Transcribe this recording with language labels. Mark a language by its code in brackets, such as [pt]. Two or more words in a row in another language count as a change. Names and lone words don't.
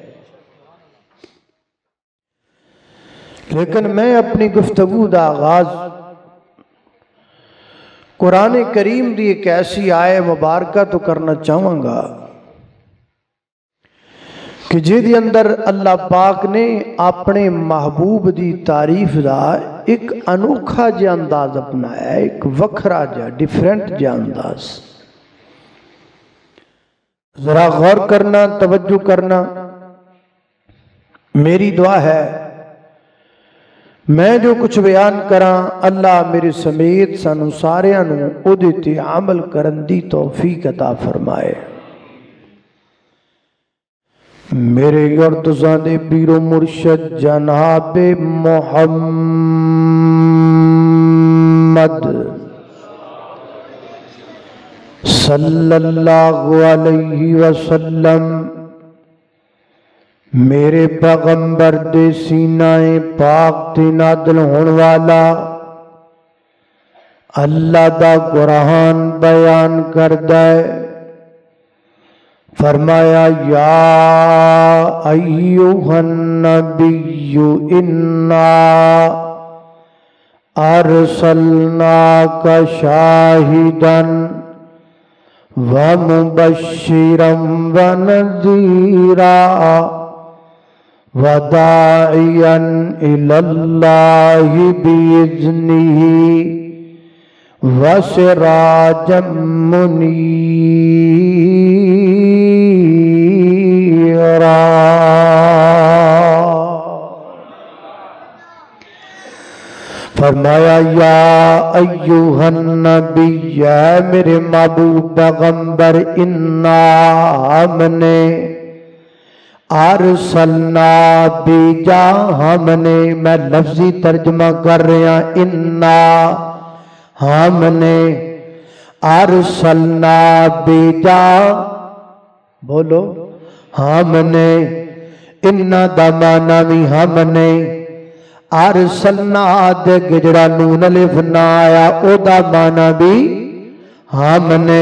[ur] لیکن میں اپنی گفتگو کا آغاز قرآن کریم کی ایک ایسی آیت مبارک تو کرنا چاہوں گا کہ جہدے اندر اللہ پاک نے اپنے محبوب کی تعریف کا ایک انوکھا جیہا انداز اپنایا، ایک وکھرا جیہا ڈفرنٹ جیہا انداز. ذرا غور کرنا، توجہ کرنا. [pa] میری دعا ہے میں جو کچھ بیان کراں اللہ میرے سمیت سانوں ساریاں نوں اوہدے تے عمل کرن دی توفیق عطا فرمائے. میرے اور تساں دے پیر و مرشد جناب محمد [ar] صلى الله عليه وسلم [pa] میرے پیغمبر دے سینۂ پاک تے نازل ہونے والا اللہ دا قرآن بیان کردا ہے. [ar] فرمایا يا أيها النبي إنا أرسلناك شاهدا ومبشرا ونذيرا وداعيا إلى الله بإذنه وسراجا منيرا. [ur] فرمایا [ar] يا أيها النبي, [ur] یا میرے محبوب پیغمبر, انا ہم نے [pa] ارسلنا بیجا، ہم نے، میں لفظی ترجمہ کر رہا، انا ہم نے ارسلنا بیجا، بولو ہم نے، انا دا معنیٰ بھی ہم نے، ارسلنا دے گجڑا نون الف نا آیا اودا معنیٰ بھی ہم نے.